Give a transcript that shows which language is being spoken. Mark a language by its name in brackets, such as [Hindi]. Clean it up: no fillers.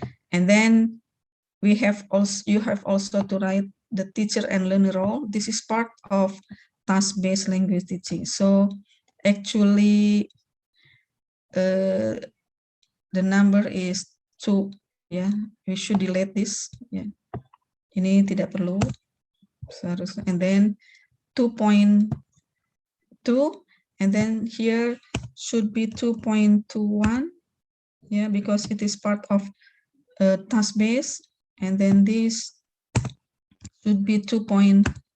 [English] And then we have also, you have also to write the teacher and learner role. This is part of task-based language teaching. So actually the number is 2. Yeah, we should delete this. [Indonesian] Yeah, ini tidak perlu seharusnya. [English] And then 2.2. And then here should be 2.21, yeah, because it is part of task-based. And then this should be 2.2.